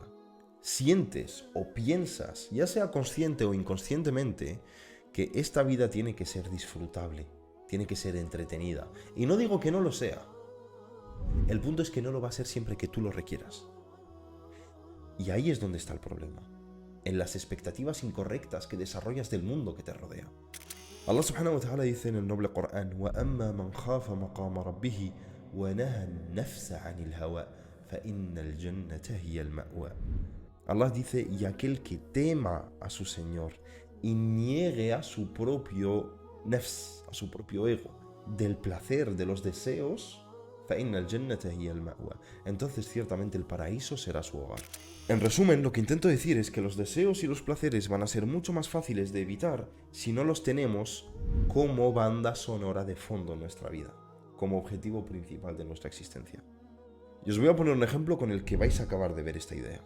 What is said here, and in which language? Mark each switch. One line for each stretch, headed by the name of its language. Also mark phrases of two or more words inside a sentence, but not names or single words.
Spanish: Sientes o piensas, ya sea consciente o inconscientemente, que esta vida tiene que ser disfrutable, tiene que ser entretenida. Y no digo que no lo sea. El punto es que no lo va a ser siempre que tú lo requieras. Y ahí es donde está el problema, en las expectativas incorrectas que desarrollas del mundo que te rodea.
Arabic: الله سبحانه وتعالى
Spanish: dice en el noble Corán:
Arabic: وَأَمَّا مَنْ خَافَ مَقَامَ رَبِّهِ وَنَهَى النَّفْسَ عَنِ الْهَوَى فَإِنَّ الْجَنَّةَ هِيَ الْمَأْوَى.
Spanish: Allah dice: y aquel que tema a su Señor y niegue a su propio nefs, a su propio ego, del placer, de los deseos,
Arabic: فَإِنَّ الْجَنَّةَ هِيَ الْمَأْوَى,
Spanish: entonces ciertamente el paraíso será su hogar. En resumen, lo que intento decir es que los deseos y los placeres van a ser mucho más fáciles de evitar si no los tenemos como banda sonora de fondo en nuestra vida, como objetivo principal de nuestra existencia. Y os voy a poner un ejemplo con el que vais a acabar de ver esta idea.